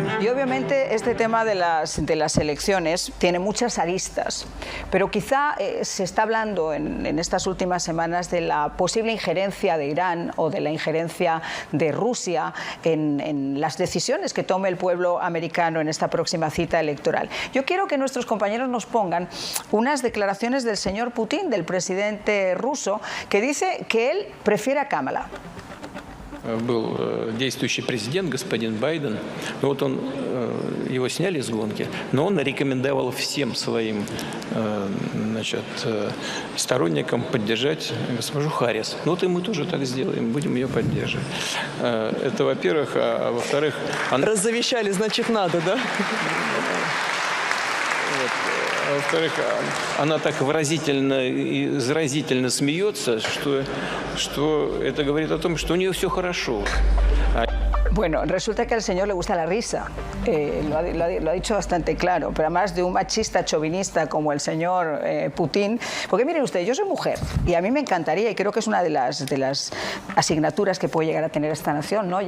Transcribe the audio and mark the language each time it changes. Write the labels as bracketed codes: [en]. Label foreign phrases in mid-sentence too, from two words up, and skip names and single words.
[es] obviamente este tema de las elecciones tiene muchas aristas, pero quizá se está hablando en estas últimas semanas de la posible injerencia de Irán o de la injerencia de Rusia en las decisiones que tome el pueblo americano en esta próxima cita electoral. Yo quiero que nuestros compañeros nos pongan unas declaraciones del señor Putin, del presidente ruso, que dice que él prefiere a Kamala. [ru] Был действующий президент, господин Байден, вот его сняли с гонки, но он рекомендовал всем своим сторонникам поддержать госпожу Харрис. Ну вот и мы тоже так сделаем, будем ее поддерживать. Это, во-первых, а во-вторых... Раззавещали, значит, надо, да? Во-вторых, она так выразительно и заразительно смеется, что это говорит о том, что у нее все хорошо. [es] Bueno, resulta que al señor le gusta la risa, lo ha dicho bastante claro, pero además de un machista chauvinista como el señor Putin, porque miren ustedes, yo soy mujer y a mí me encantaría, y creo que es una de las asignaturas que puede llegar a tener esta nación, ¿no?